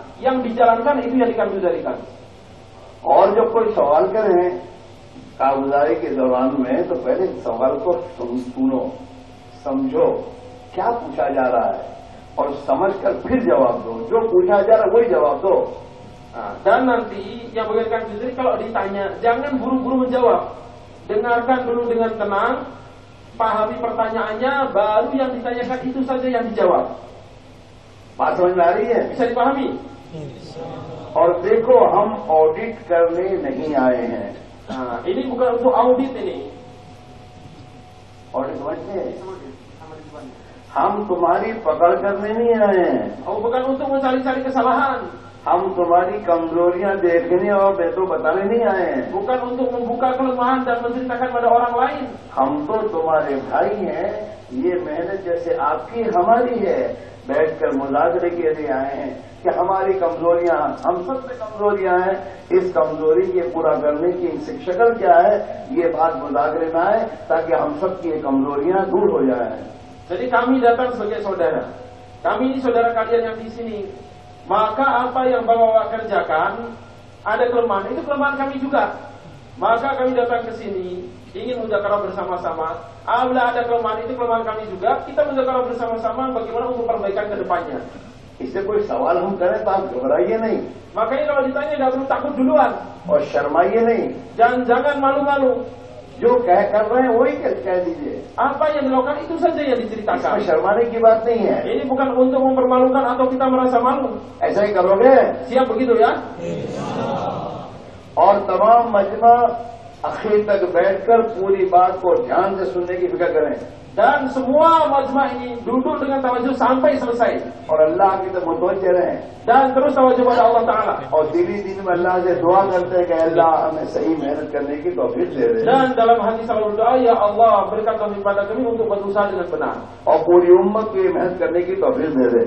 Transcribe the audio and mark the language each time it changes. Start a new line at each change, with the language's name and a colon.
Indonesian: Yang dijalankan itu yang Gazuzarikan.
Hindi: और जब कोई सवाल करें काबुलाई के दौरान में तो पहले सवाल को सुनो, समझो क्या पूछा जा रहा है और समझकर फिर जवाब दो, जो पूछा जा रहा है वही जवाब दो।
Indonesian: Dan nanti yang bagian Gazuzari kalau ditanya jangan buru-buru menjawab, dengarkan dulu dengan tenang, pahami pertanyaannya, baru yang ditanyakan itu saja yang dijawab.
Hindi: बात समझ में आ रही है?
Indonesian: Bisa dipahami?
Hindi: और देखो हम ऑडिट करने नहीं आए हैं.
Indonesian: Nah, ini bukan untuk audit ini.
Hindi: Audit समझते हैं? हम तुम्हारी पकड़ करने नहीं आए हैं.
Indonesian: Oh, bukan untuk mencari-cari kesalahan.
Hindi: हम तुम्हारी कमजोरियां देखने और बेटो बताने नहीं आए हैं.
Indonesian: Bukan untuk membuka kelemahan dan menceritakan pada orang lain.
Hindi: हम तो तुम्हारे भाई हैं. ये मेहनत जैसे आपकी हमारी है. बैठकर मुजाकरे के लिए आए हैं कि हमारी कमजोरियां, हम सब में कमजोरियां हैं. इस कमजोरी के पूरा करने की शक्ल क्या है, ये बात मुजाकरे में आए ताकि हम सब की कमजोरियां दूर हो जाए.
Indonesian: Jadi kami datang sebagai saudara. Kami ini saudara kalian yang di sini. Maka apa yang bapak kerjakan, ada kelemahan, itu kelemahan kami juga. Maka kami datang ke sini ingin muzakarah bersama-sama. Apabila ada kelemahan, itu kelemahan kami juga. Kita muzakarah bersama-sama bagaimana untuk perbaikan ke depannya.
Hindi: इससे कोई सवाल हम करें तो आप घबराइए नहीं.
Indonesian: Makanya kalau ditanya nggak perlu takut duluan.
Hindi: और शर्माइए नहीं.
Indonesian: Jangan malu-malu.
Hindi: जो कर रहे हैं वही कह दीजिए.
Indonesian: Apa yang dilakukan itu saja yang diceritakan.
Hindi: इसमें शर्माने की बात नहीं है.
Indonesian: Ini bukan untuk mempermalukan atau kita merasa malu.
Hindi: ऐसा ही करोगे?
Indonesian: Siap begitu ya?
Hindi: और तमाम मजमा आखिर तक बैठकर पूरी बात को ध्यान से सुनने की फिक्र करें.
Indonesian: Dan semua majma ini duduk dengan tawajuh sampai selesai.
Hindi: और अल्लाह की तरफ मुतवज्जे रहें.
Indonesian: Dan terus tawajuh pada Allah Ta'ala.
Hindi: और दिली में अल्लाह से दुआ करते हैं कि अल्लाह हमें सही मेहनत करने की तौफीक दे दे.
Indonesian: Dan dalam hati selalu berdoa, ya Allah berikan taufik pada kami untuk berusaha dengan benar.
Hindi: और पूरी उम्मत की मेहनत करने की तौफीक दे दे.